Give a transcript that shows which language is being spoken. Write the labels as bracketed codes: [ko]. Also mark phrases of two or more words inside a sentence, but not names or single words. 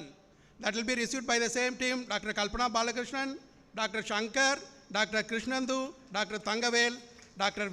[en] That will be received by the same team, Dr. Kalpana Balakrishnan, Dr. Shankar, Dr. Krishnendu, Dr. Tangavel, Dr.